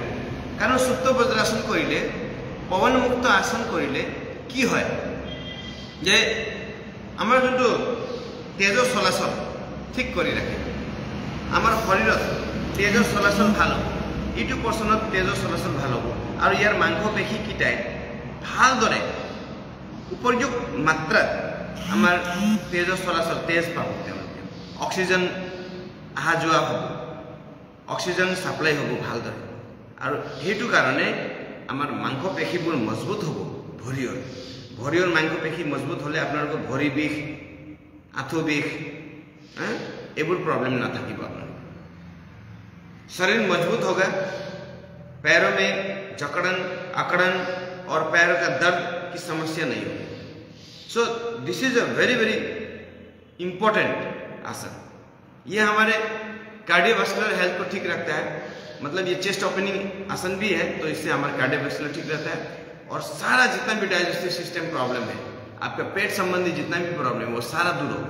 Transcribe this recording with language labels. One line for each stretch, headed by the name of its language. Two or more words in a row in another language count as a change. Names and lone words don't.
Assamese: কাৰণ সুপ্ত বজ্ৰাসন কৰিলে, পৱন মুক্ত আসন কৰিলে কি হয় যে আমাৰ যোনটো তেজৰ চলাচল ঠিক কৰি ৰাখে, আমাৰ শৰীৰত তেজৰ চলাচল ভাল হ'ব, এইটো পৰ্চনত তেজৰ চলাচল ভাল হ'ব আৰু ইয়াৰ মাংসপেশী কিটাই ভালদৰে উপযুক্ত মাত্ৰাত আমাৰ তেজৰ চলাচল তেজ পাব, তেওঁলোকে অক্সিজেন আহা যোৱা হ'ব,
English: oxygen supply
Assamese: হ'ব ভালদৰে। আৰু সেইটো কাৰণে আমাৰ মাংসপেশীবোৰ মজবুত হ'ব। ভৰিৰ মাংসপেশী মজবুত হ'লে আপোনালোকৰ ভৰি বিষ, আঁঠু বিষ, এইবোৰ প্ৰব্লেম নাথাকিব।
Hindi: আপোনাৰ शरीर मजबूत होगा, पैरों में जकड़न अकड़न और पैरों का दर्द की समस्या नहीं होगी।
English: so this is a very very important आसन।
Hindi: ये हमारे
English: cardiovascular health
Hindi: को ठीक रखता है, मतलब ये
English: chest opening
Hindi: आसन भी है, तो इससे हमारा कार्डियोवास्कुलर ठीक रहता है और सारा जितना भी
English: digestive system problem
Hindi: है, आपका पेट संबंधी जितना भी प्रॉब्लम है वो सारा दूर होगा।